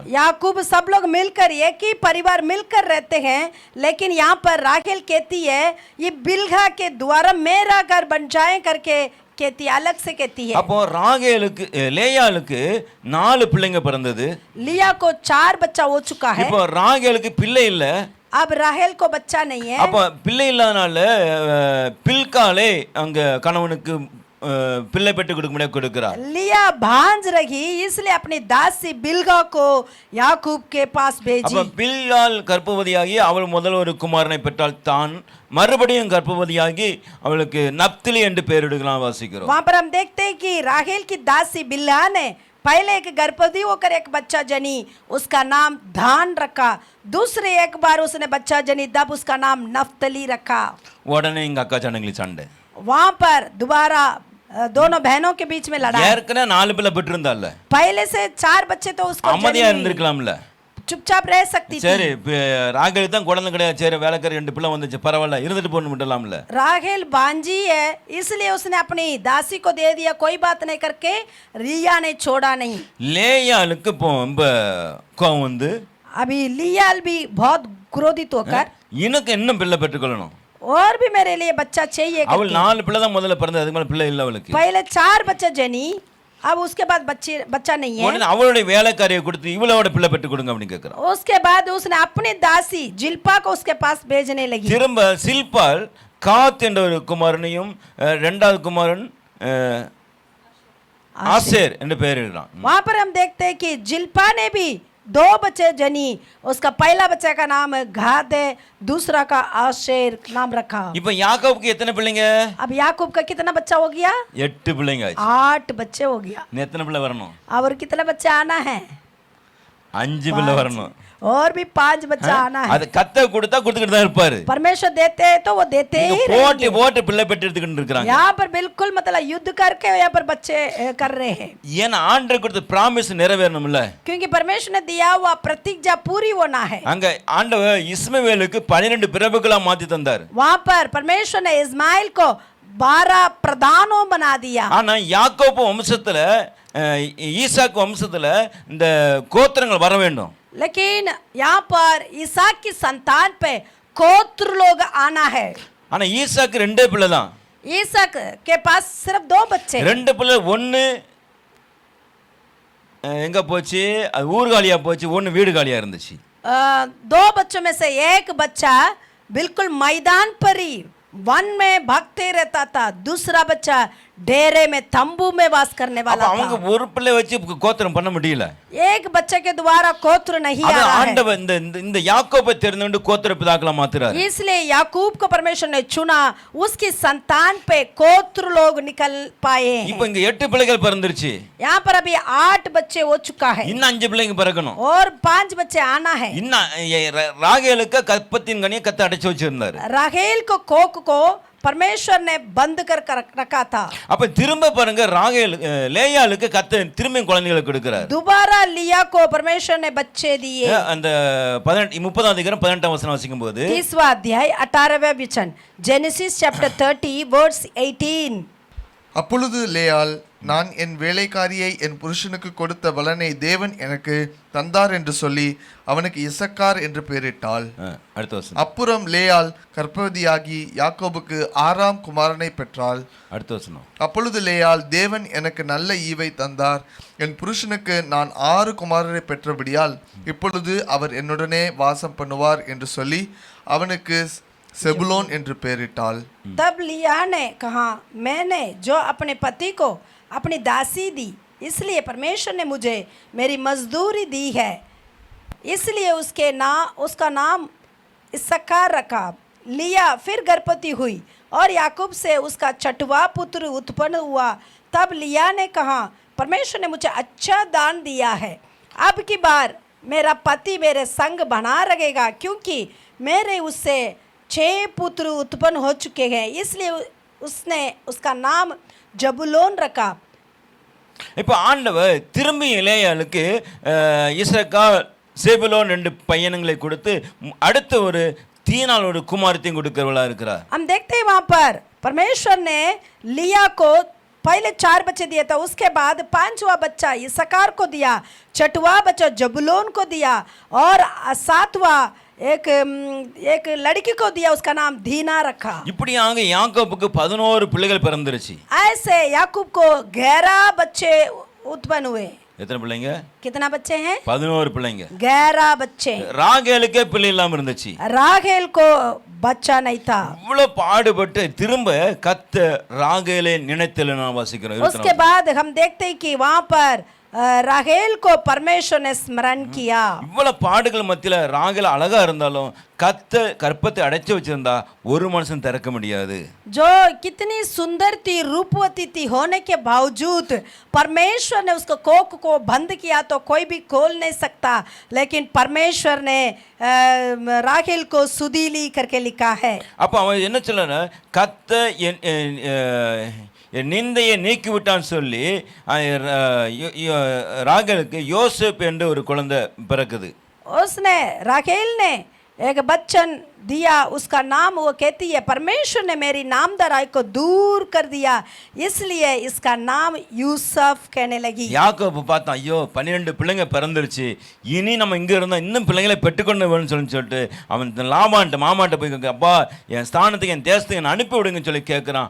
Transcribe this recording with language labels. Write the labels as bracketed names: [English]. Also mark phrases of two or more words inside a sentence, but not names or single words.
[Hindi] याकूब सब लोग मिलकर एक ही परिवार मिलकर रहते हैं, लेकिन यहाँ पर राहेल कहती है ये बिल्हा के द्वारा मेरा घर बन जाए करके कहती अलग से कहती है. [Tamil] அப்போ ராகேலுக்கு லேயாளுக்கு 4 பிள்ளைங்க பிறந்தது. [Hindi] लिया को 4 बच्चा हो चुका है. [Tamil] இப்போ ராகேலுக்கு பிள்ளை இல்ல. [Hindi] अब राहेल को बच्चा नहीं है. [Tamil] அப்போ பிள்ளை இல்லாதனால பில்காலே அங்க கணவனுக்கு பிள்ளை பெற்று கொடுக்க முடியாது கொடுக்கிறார். [Hindi] लिया भांज रही इसलिए अपनी दासी बिल्गा को याकूब के पास भेजी. [Tamil] அப்ப பில்கால் கர்ப்பவதியாகி அவள் முதல் ஒரு குமாரனை பெற்றால் தான் மறுபடியும் கர்ப்பவதியாகி அவளுக்கு நப்தலி என்று பெயரிடுகிறான் வாசிக்கிறோம். [Hindi] वहां पर हम देखते हैं कि राहेल की दासी बिल्हा ने पहले एक गर्भवती होकर एक बच्चा जनी, उसका नाम धान रखा. दूसरे एक बार उसने बच्चा जनी, तब उसका नाम नफ्तली रखा. [Tamil] உடனே இங்க அக்கா சண்டங்களுக்கு சண்டை. [Hindi] वहां पर दोबारा दोनों बहनों के बीच में लड़ाई. [Tamil] ஏற்கனவே 4 பிள்ளை பெற்றிருந்தால [Hindi] पहले से 4 बच्चे तो उसको [Tamil] அம்மதியா இருந்திருக்கலாம்ல. [Hindi] चुपचाप रह सकती थी. [Tamil] சரி ராகேல் தான் குழந்தை கிடையாது சரி வேலைக்காரி 2 பிள்ளை வந்துச்சு பரவாயில்ல இருந்துட்டு போன்னு விடலாம்ல. [Hindi] राहेल बांजी है इसलिए उसने अपनी दासी को दे दिया, कोई बात नहीं करके रिया ने छोड़ा नहीं. [Tamil] லேயாளுக்கு ரொம்ப கோவம் வந்து [Hindi] अभी लियाल भी बहुत क्रोधित होकर [Tamil] எனக்கு இன்னும் பிள்ளை பெற்றுக்கொள்ளணும் [Hindi] और भी मेरे लिए बच्चा चाहिए. [Tamil] அவள் 4 பிள்ளை தான் முதல்ல பிறந்தது அதுக்கு மேல பிள்ளை இல்ல அவளுக்கு. [Hindi] पहले 4 बच्चे जनी, अब उसके बाद बच्चा नहीं है. [Tamil] உடனே அவளுடைய வேலைக்காரியை கொடுத்து இவளோட பிள்ளை பெற்று கொடுங்க அப்படி கேக்குறான். [Hindi] उसके बाद उसने अपनी दासी जिल्पा को उसके पास भेजने लगी. [Tamil] திரும்ப சில்பால் காத் என்ற ஒரு குமாரனையும் இரண்டாவது குமாரன் ஆசேர் என்று பெயரிடுறான். [Hindi] वहां पर हम देखते हैं कि जिल्पा ने भी 2 बच्चे जनी, उसका पहला बच्चे का नाम गाद है, दूसरा का आशेर नाम रखा. [Tamil] இப்போ யாக்கோபுக்கு எத்தனை பிள்ளைங்க? [Hindi] अब याकूब का कितना बच्चा हो गया? [Tamil] 8 பிள்ளைங்க ஆச்சு. [Hindi] 8 बच्चे हो गया. [Tamil] இன்னும் எத்தனை பிள்ளை வரணும்? [Hindi] और कितना बच्चा आना है? [Tamil] 5 பிள்ளை வரணும். [Hindi] और भी 5 बच्चा आना है. [Tamil] அது கத்த கொடுத்தா கொடுத்துக்கிட்டு தான் இருப்பாரு. [Hindi] परमेश्वर देते हैं तो वो देते ही [Tamil] போட்டி போட்டு பிள்ளை பெற்று எடுத்துக்கிட்டு இருக்காங்க. [Hindi] यहाँ पर बिल्कुल मतलब युद्ध करके यहाँ पर बच्चे कर रहे हैं. [Tamil] ஏன்னா ஆண்டவர் கொடுத்த பிராமிஸ் நிறைவேறணும்ல. [Hindi] क्योंकि परमेश्वर ने दिया हुआ प्रतिज्ञा पूरी होना है. [Tamil] அங்க ஆண்டவர் இஸ்மவேலுக்கு 12 பிரபுக்களா மாத்தி தந்தார். [Hindi] वहाँ पर परमेश्वर ने इस्माइल को 12 प्रधानों बना दिया। [Tamil] ஆனா யாக்கோபு வம்சத்துல ஈசாக்கு வம்சத்துல இந்த கோத்திரங்கள் வர வேண்டும். [Hindi] लेकिन यहाँ पर ईसाक की संतान पे गोत्र लोग आना है। [Tamil] ஆனா ஈசாக்கு ரெண்டே பிள்ளை தான். [Hindi] ईसाक के पास सिर्फ 2 बच्चे। [Tamil] ரெண்டு பிள்ளை, ஒன்னு எங்க போச்சு, அது ஊர்காலியா போச்சு, ஒன்னு வீடு காலியா இருந்துச்சு. [Hindi] 2 बच्चों में से एक बच्चा बिल्कुल मैदान पर ही वन में भागते रहता था, दूसरा बच्चा डेरे में तंबू में वास करने वाला था। [Tamil] அவங்க ஒரு பிள்ளை வச்சு கோத்திரம் பண்ண முடியல. [Hindi] एक बच्चे के द्वारा गोत्र नहीं आ रहा है। [Tamil] ஆண்டவர் இந்த யாக்கோபை தெரிந்து கோத்திர பிதாக்களா மாத்துறாரு. [Hindi] इसलिए याकूब को परमेश्वर ने चुना, उसकी संतान पे गोत्र लोग निकल पाए हैं। [Tamil] இப்போ இங்க 8 பிள்ளைகள் பிறந்துருச்சு. [Hindi] यहाँ पर अभी 8 बच्चे हो चुका है [Tamil] இன்னும் 5 பிள்ளைங்க பிறக்கணும். [Hindi] और 5 बच्चे आना है। [Tamil] இன்னும் ராகேலுக்கு கற்பத்தின் கனியை கத்த அடைச்சு வச்சிருந்தாரு. [Hindi] राहेल को कोक को परमेश्वर ने बंद कर रखा था। [Tamil] அப்ப திரும்ப பாருங்க, ராகேல் லேயாளுக்கு கத்த திரும்ப குழந்தைகளை கொடுக்கிறார். [Hindi] दोबारा लिया को परमेश्वर ने बच्चे दिए। [Tamil] அந்த 30 அதிகாரம் 18 வசனம் வாசிக்கும் போது [Hindi] 30वां अध्याय 18वें वचन, [English] Genesis chapter 30 verse 18. [Tamil] அப்பொழுது லேயாள், நான் என் வேலைக்காரியை என் புருஷனுக்கு கொடுத்த பலனை தேவன் எனக்கு தந்தார் என்று சொல்லி அவனுக்கு இசக்கார் என்று பெயரிட்டாள். அடுத்த வசனம். அப்புறம் லேயாள் கர்ப்பவதியாகி யாக்கோபுக்கு 6ஆம் குமாரனை பெற்றாள். அடுத்த வசனம். அப்பொழுது லேயாள், தேவன் எனக்கு நல்ல ஈவை தந்தார், என் புருஷனுக்கு நான் 6 குமாரரை பெற்றபடியால் இப்பொழுது அவர் என்னுடனே வாசம் பண்ணுவார் என்று சொல்லி அவனுக்கு செபுலோன் என்று பெயரிட்டாள். [Hindi] तब लिया ने कहा, मैंने जो अपने पति को अपनी दासी दी, इसलिए परमेश्वर ने मुझे मेरी मजदूरी दी है, इसलिए उसका नाम इस्साकार रखा। लिया फिर गर्भवती हुई और याकूब से उसका 6वां पुत्र उत्पन्न हुआ। तब लिया ने कहा, परमेश्वर ने मुझे अच्छा दान दिया है, अब की बार मेरा पति मेरे संग बना रहेगा, क्योंकि मेरे उससे 6 पुत्र उत्पन्न हो चुके हैं, इसलिए उसने उसका नाम जबुलोन रखा। [Tamil] இப்போ ஆண்டவர் திரும்பி லேயாளுக்கு இசக்கா செபுலோன் 2 பையனங்களை கொடுத்து அடுத்த ஒரு தீனாளோட குமாரத்தையும் கொடுக்கிறவளா இருக்கிறார். [Hindi] हम देखते हैं वहाँ पर परमेश्वर ने लिया को पहले 4 बच्चे दिए था, उसके बाद 5वां बच्चा इसकार को दिया, 6वां बच्चा जबुलोन को दिया और 7वां एक लड़की को दिया, उसका नाम दीना रखा। [Tamil] இப்படியாக யாக்கோபுக்கு 11 பிள்ளைகள் பிறந்துருச்சு. [Hindi] ऐसे याकूब को 11 बच्चे उत्पन्न हुए। [Tamil] எத்தனை பிள்ளைங்க? [Hindi] कितना बच्चे हैं? [Tamil] 11 பிள்ளைங்க. [Hindi] 11 बच्चे। [Tamil] ராகேலுக்கே பிள்ளை இல்லாம இருந்துச்சு. [Hindi] राहेल को बच्चा नहीं था। [Tamil] இவ்வளவு பாடுபட்டு திரும்ப கத்த ராகேலை நினைத்தல நான் வாசிக்கிறோம். [Hindi] उसके बाद हम देखते हैं कि वहाँ पर राहेल को परमेश्वर ने स्मरण किया। [Tamil] இவ்வளவு பாடுகள் மத்தியில ராகேல் அழகா இருந்தாலும் கத்த கற்பத்தை அடைச்சு வச்சிருந்தா ஒரு மனுஷன் திறக்க முடியாது. [Hindi] जो कितनी सुंदर थी, रूपवती थी, होने के बावजूद परमेश्वर ने उसको कोख को बंद किया तो कोई भी खोल नहीं सकता, लेकिन परमेश्वर ने राहेल को सुदीली करके लिखा है। [Tamil] அப்ப அவன் என்ன சொல்லனா, கத்த என் நிந்தையை நீக்கி விட்டான்னு சொல்லி ராகேலுக்கு யோசேப் என்ற ஒரு குழந்தை பிறக்குது. [Hindi] उसने राहेल ने एक बच्चन दिया, उसका नाम वो कहती है, परमेश्वर ने मेरी नामधराई को दूर कर दिया, इसलिए इसका नाम यूसुफ कहने लगी। [Tamil] யாக்கோபு பார்த்தா, ஐயோ 12 பிள்ளைங்க பிறந்துருச்சு, இனி நம்ம இங்க இருந்தா இன்னும் பிள்ளைங்களை பெற்றுக்கொண்டு வேணும்னு சொல்லிட்டு அவன் லாபான்ட்ட மாமாட்ட போய் அப்பா என் ஸ்தானத்துக்கு என் தேசத்துக்கு என்ன அனுப்பி விடுங்கன்னு சொல்லி கேட்கிறான்.